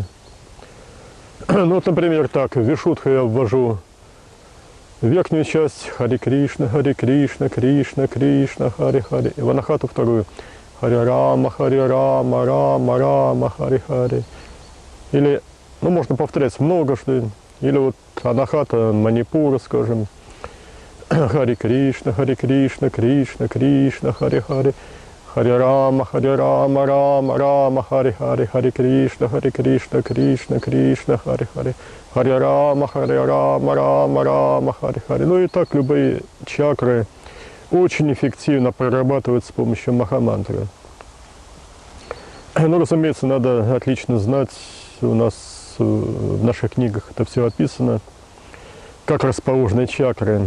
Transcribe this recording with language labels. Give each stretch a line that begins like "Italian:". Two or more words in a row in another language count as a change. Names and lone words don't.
Russian: Ну вот, например, так, в Вишудху я ввожу верхнюю часть
Sanskrit: हरे कृष्ण, कृष्ण, कृष्ण, हरे हरे,
Russian: и в Анахату вторую.
Sanskrit: हरे राम, राम, राम, हरे हरे.
Russian: Или, можно повторять многожды. Или вот Анахата Манипура, скажем.
Sanskrit: हरे कृष्ण, कृष्ण, कृष्ण, हरे हरे. हरे राम, राम, हरे हरे. हरे कृष्ण, कृष्ण, कृष्ण, हरे हरे. हरे राम, राम, हरे हरे.
Russian: Ну и так любые чакры очень эффективно прорабатывают с помощью Махамантры. Ну, разумеется, надо отлично знать, у нас в наших книгах это все описано, как расположены чакры.